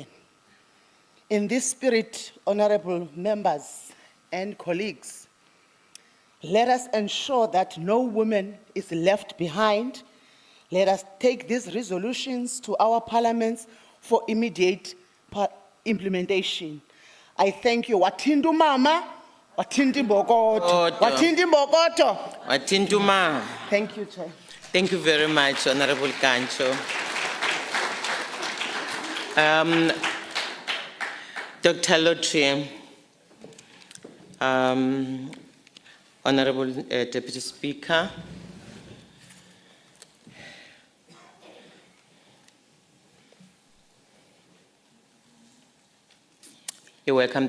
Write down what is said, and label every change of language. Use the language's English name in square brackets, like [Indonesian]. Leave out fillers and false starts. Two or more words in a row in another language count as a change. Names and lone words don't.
[English] In this spirit, honorable members and colleagues, let us ensure that no woman is left behind. Let us take these resolutions to our parliaments for immediate implementation. I thank you. Watindu mama, watindu bokoto, watindu bokoto. Watindu ma. Thank you, Chair. Thank you very much, Honorable Kancho. Dr. Lotri, Honorable Deputy Speaker, you're welcome.